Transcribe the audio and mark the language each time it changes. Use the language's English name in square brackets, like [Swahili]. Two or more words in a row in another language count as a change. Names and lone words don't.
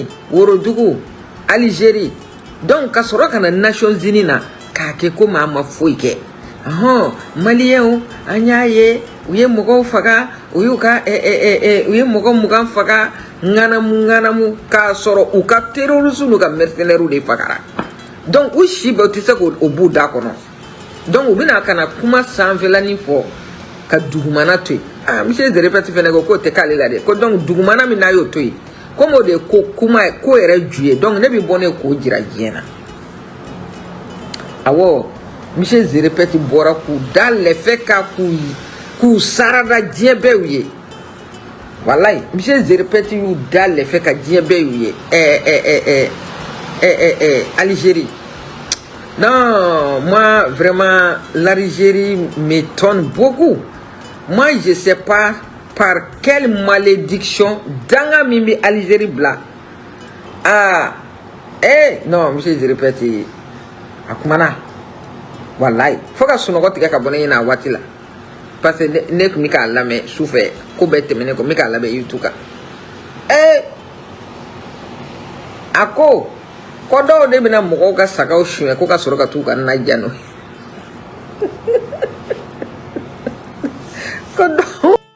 [Bambara] Worodugu Algérie donc ka sɔrɔ ka na Nations Unies na k'a kɛ komi an ma foyi kɛ Maliens an y'a ye u ye mɔgɔw faga u y'u ka u ye mɔgɔ 20 faga ŋanamu k'a sɔrɔ u ka terroristes n'u ka mercenaires de fagara donc u si bɛɛ u tɛ se k'o b'u da kɔnɔ donc u bɛna ka na kuma sanfɛlanin fɔ ka dugumana to yen monsieur de répète fɛnɛ ko k'o tɛ k'ale la dɛ ko donc dugumana min n'a y'o to yen comme o de ye ko kuma ye ko yɛrɛ ju ye donc ne bɛ bɔ ne k'o jira diɲɛ na awɔ monsieur de répète bɔra k'u da lɛfɛ ka k'u sarada diɲɛ bɛɛ y'u ye wallahi monsieur de répète y'u da lɛfɛ ka diɲɛ bɛɛ y'u [French] ye Algérie non moi vraiment l'Algérie m'étonne beaucoup moi je sais pas par quelle malédiction [Bambara] danga min bɛ Algérie bila non monsieur de répète a kumana wallahi fo ka sunɔgɔ tigɛ ka bɔ ne ɲɛna a waati la parce que ne tun bɛ k'a lamɛn sufɛ ko bɛɛ tɛmɛnen kɔ n bɛ k'a lamɛn YouTube kan a ko dɔw de bɛna mɔgɔw ka sagaw suɲɛ ko ka sɔrɔ ka t'u ka na ja n'o ye ko dɔw